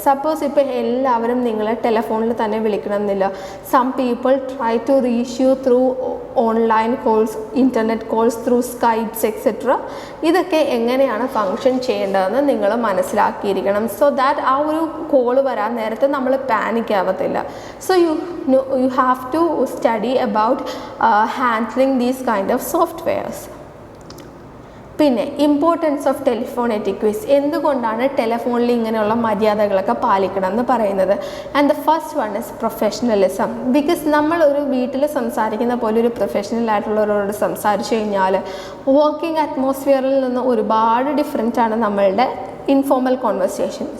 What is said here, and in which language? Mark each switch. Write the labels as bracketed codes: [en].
[ml] Suppose ഇപ്പോൾ എല്ലാവരും നിങ്ങളെ ടെലിഫോണിൽ തന്നെ വിളിക്കണം എന്നില്ല. [en] Some people try to reach you through online calls, internet calls, through Skypes etcetera. [ml] ഇതൊക്കെ എങ്ങനെയാണ് ഫങ്ഷൻ ചെയ്യേണ്ടതെന്ന് നിങ്ങൾ മനസ്സിലാക്കിയിരിക്കണം. [en] so that [ml] ആ ഒരു കോള് വരാൻ നേരത്തെ നമ്മൾ പാനിക് ആവത്തില്ല. [en] So you have to study about handling these kind of softwares. [ml] പിന്നെ [en] Importance of telephone etiquettes. [ml] എന്തുകൊണ്ടാണ് ടെലിഫോണിൽ ഇങ്ങനെയുള്ള മര്യാദകളൊക്കെ പാലിക്കണം എന്ന് പറയുന്നത്? [en] And the first one is professionalism. [ml] Because നമ്മൾ ഒരു വീട്ടിൽ സംസാരിക്കുന്ന പോലെ ഒരു പ്രൊഫഷണൽ ആയിട്ടുള്ളവരോട് സംസാരിച്ചു കഴിഞ്ഞാൽ വർക്കിംഗ് അറ്റ്മോസ്ഫിയറിൽ നിന്ന് ഒരുപാട് ഡിഫറെൻ്റ് ആണ് നമ്മളുടെ ഇൻഫോർമൽ കോൺവെർസേഷൻ.